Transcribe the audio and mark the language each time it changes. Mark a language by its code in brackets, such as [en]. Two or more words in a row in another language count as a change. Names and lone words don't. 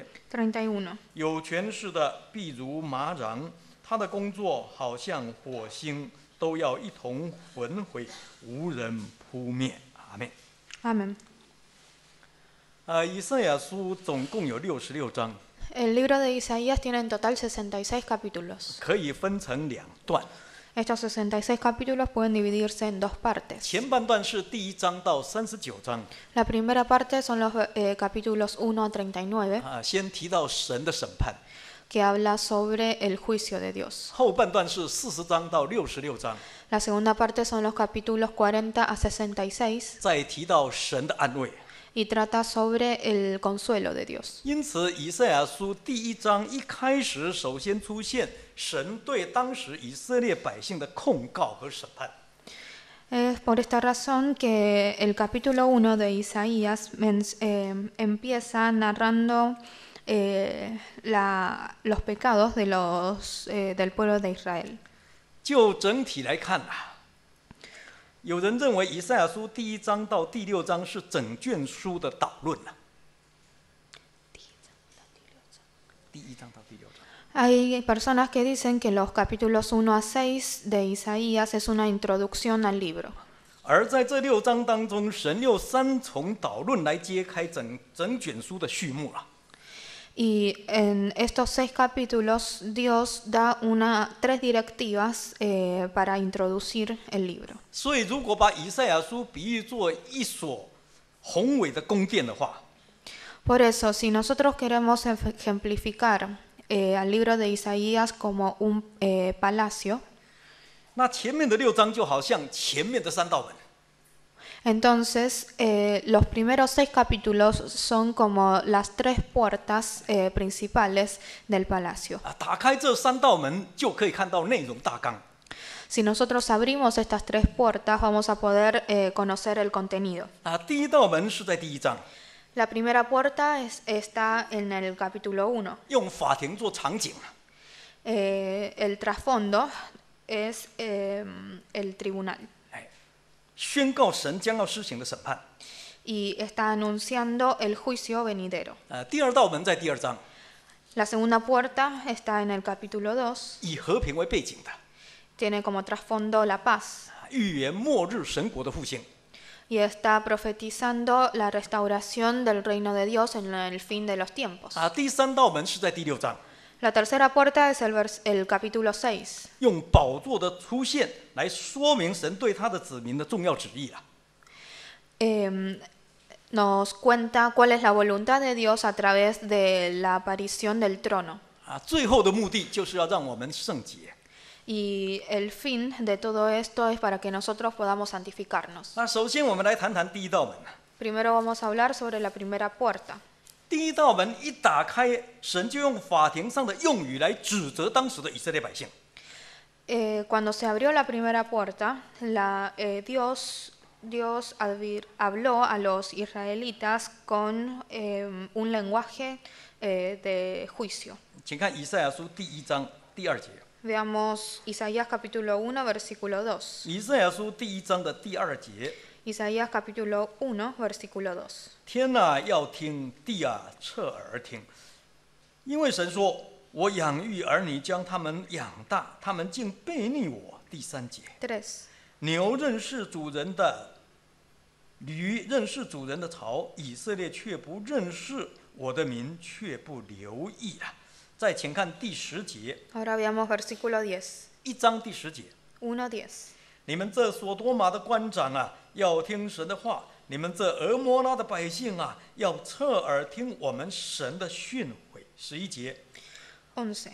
[zh] 31. 有权势的必如麻瓤，他的工作好像火星，都要一同焚毁，无人扑灭。阿们。 [es] Amén. [zh] 以赛亚书总共有66章， [es] El libro de Isaías tiene en total 66 capítulos. [zh] 可以分成2段。 [es] Estos 66 capítulos pueden dividirse en dos partes. [zh] 前半段是第1章到39章， [es] La primera parte son los capítulos 1 a 39, [zh] 先提到神的审判。 [es] que habla sobre el juicio de Dios. [zh] 后半段是40章到66章， [es] La segunda parte son los capítulos 40 a 66, [zh] 再提到神的安慰。 [es] y trata sobre el consuelo de Dios. [zh] 因此，以赛亚书第1章一开始，首先出现神对当时以色列百姓的控告和审判。 [es] Es por esta razón que el capítulo 1 de Isaías empieza narrando los pecados de del pueblo de Israel. [zh] 就整体来看有人认为以赛亚书第1章到第6章是整卷书的导论第1章到第6章。 [es] Hay personas que dicen que los capítulos 1 a 6 de Isaías es una introducción al libro. [zh] 而在这6章当中，神用3重导论来揭开整卷书的序幕了。 [es] Y en estos 6 capítulos Dios da 3 directivas para introducir el libro. [zh] 所以，如果把以赛亚书比喻作一所宏伟的宫殿的话， [es] Por eso, si nosotros queremos ejemplificar al libro de Isaías como un palacio, [zh] 那前面的6章就好像前面的3道门。 [es] entonces los primeros 6 capítulos son como las 3 puertas principales del palacio. [zh] 打开这3道门，就可以看到内容大纲。 [es] Si nosotros abrimos estas 3 puertas, vamos a poder conocer el contenido. [zh] 第1道门是在第1章， [es] La primera puerta está en el capítulo 1. [zh] 用法庭做场景。 [es] El trasfondo es el tribunal. [zh] 宣告神将要施行的审判。 [es] Y está anunciando el juicio venidero. [zh] 第2道门在第2章， [es] La segunda puerta está en el capítulo 2. [zh] 以和平为背景的， [es] Tiene como trasfondo la paz. [zh] 预言末日神国的复兴。 [es] Y está profetizando la restauración del reino de Dios en el fin de los tiempos. [zh] 第3道门是在第6章， [es] La tercera puerta es el capítulo 6. [zh] 用宝座的出现来说明神对他的子民的重要旨意了。 [es] Nos cuenta cuál es la voluntad de Dios a través de la aparición del trono. [zh] 最后的目的就是要让我们圣洁。 [es] Y el fin de todo esto es para que nosotros podamos santificarnos. [zh] 首先我们来谈谈第1道门。 [es] Primero vamos a hablar sobre la primera puerta. [zh] 第1道门一打开，神就用法庭上的用语来指责当时的以色列百姓。 [es] Cuando se abrió la primera puerta, Dios habló a los israelitas con un lenguaje de juicio. [zh] 请看以赛亚书第1章第2节。 [es] Veamos Isaías capítulo 1, versículo 2. [zh] 以赛亚书第1章的第2节。 [es] Isaías capítulo 1, versículo 2. [zh] 天啊，要听；地啊，侧耳听。因为神说：“我养育儿女，将他们养大，他们竟背逆我。” 第3节。 [es] 3. [zh] 牛认识主人的，驴认识主人的槽，以色列却不认识，我的民却不留意了。再请看第10节。 [es] Ahora veamos versículo 10. [zh] 1章第10节。 [es] 1:10. [zh] 你们这所多玛的官长啊，要听神的话；你们这俄摩拉的百姓啊，要侧耳听我们神的训诲。11节， [es] 11.